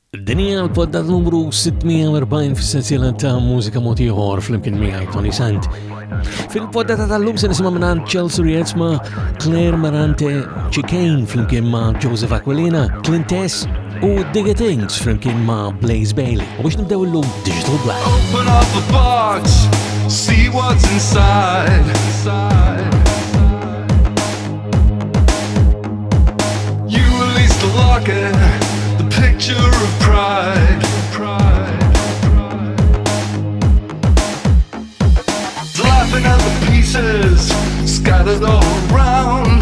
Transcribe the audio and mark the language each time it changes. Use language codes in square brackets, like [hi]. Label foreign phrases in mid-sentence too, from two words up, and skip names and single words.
[mt] Dinja l-poddat numru 640 fis-sensiela ta' Mużika Mod Ieħor fl-imkien miegħi Toni Sant. Fil-poddata tal-lum se nisimgħu minn Chelsea Rietz ma' Claire Marante Chicane fl-imkien ma' Joseph Aquilina, Clintess u Digga Things fl-imkien ma' Blaze Bailey. U biex nibdew illum Digital Black. [en] Open up the box, see what's inside. You release the locket, the picture of pride. Laughing at the pieces scattered all around.